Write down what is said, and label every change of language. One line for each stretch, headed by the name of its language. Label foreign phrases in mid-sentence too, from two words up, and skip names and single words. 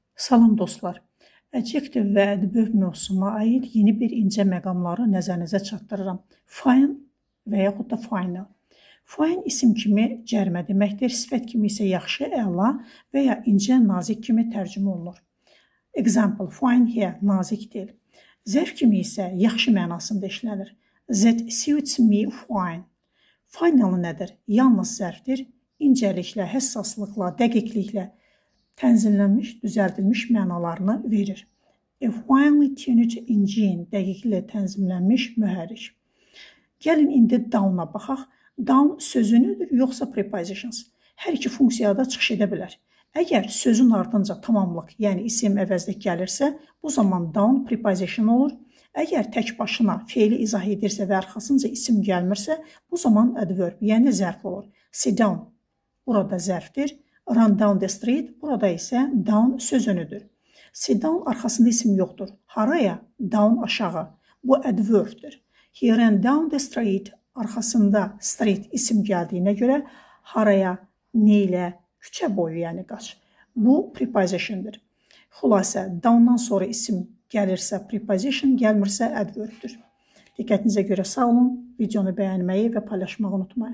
Azerbaijani: Salam dostlar. Adjektiv və ədvörb mövzusuna aid yeni bir incə məqamları nəzərinizə çatdırıram. Fine və yaxud da final. Fine isim kimi cərmə deməkdir, sifət kimi isə yaxşı, əla və ya incə, nazik kimi tərcümə olunur.
English: Example, fine here,
Azerbaijani: nazik dil. Zərf kimi isə yaxşı mənasında işlənir.
English: That suits me fine.
Azerbaijani: Final nədir? Yalnız zərfdir, incəliklə, həssaslıqla, dəqiqliklə tənzimlənmiş, düzəldilmiş mənalarını verir.
English: A finely tuned engine,
Azerbaijani: dəqiqliklə tənzimlənmiş mühərrik. Gəlin indi down-a baxaq. Down sözünüdür, yoxsa prepositions? Hər iki funksiyada çıxış edə bilər. Əgər sözün ardınca tamamlıq, yəni isim əvəzli gəlirsə, bu zaman down preposition olur. Əgər tək başına feili izah edirsə və arxasınca isim gəlmirsə, bu zaman adverb, yəni zərf olur.
English: Sit down,
Azerbaijani: burada zərfdir.
English: Run down the street,
Azerbaijani: burada isə down sözünüdür.
English: Sit down
Azerbaijani: arxasında isim yoxdur. Haraya? Down aşağı. Bu adverbdir.
English: He ran down the street,
Azerbaijani: arxasında street isim gəldiyinə görə haraya, neylə, küçə boyu, yəni qaç. Bu prepositiondir. Xülasə, downdan sonra isim gəlirsə preposition, gəlmirsə adverbdir. Diqqətinizə görə sağ olun. Videonu bəyənməyi və paylaşmağı unutmayın.